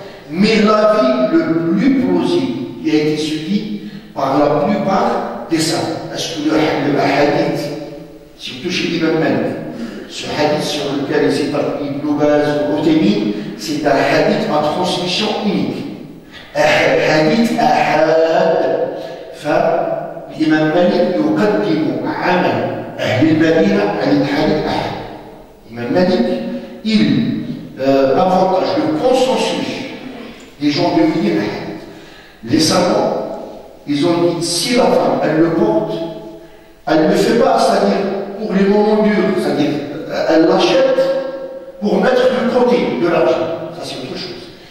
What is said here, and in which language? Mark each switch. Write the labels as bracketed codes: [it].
[fr] Mais l'avis le plus plausible qui a été suivi par la plupart des savants, est-ce que le hadith, surtout chez Imam Malik, ce hadith sur lequel il s'est appuyé Ibn Baz ou Husaymi, c'est un hadith à transmission unique. [ar] حديث أحد فالإمام مالك يقدم عمل أهل المدينة عن الحديث أحد. [fr] الإمام مالك il avantage le consensus des gens de Médine. Les savants, ils ont dit si la femme elle le porte, elle ne le fait pas, c'est-à-dire pour les moments durs, c'est-à-dire elle l'achète pour mettre de côté de l'argent, ça c'est autre chose.